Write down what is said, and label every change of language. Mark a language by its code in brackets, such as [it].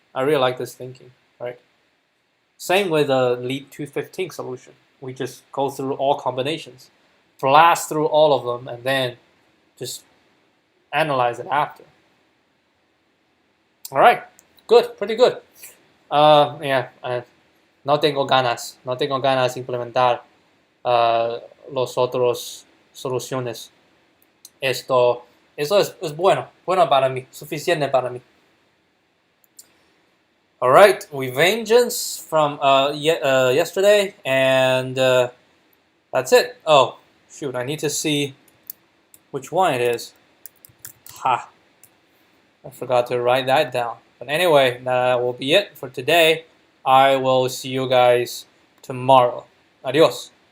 [en] I really like this thinking, right? Same with the Leet 215 solution. we just go through all combinations, blast through all of them, and then just analyze it after. All right, good, pretty good. [es] No tengo ganas implementar los otros soluciones. Eso es bueno para mí, suficiente para mí. [en] All right, we vengeance from yesterday, and that's it. Oh, shoot, I need to see which one it is. Ha, I forgot to write that down. But anyway, that will be it for today. I will see you guys tomorrow. Adios.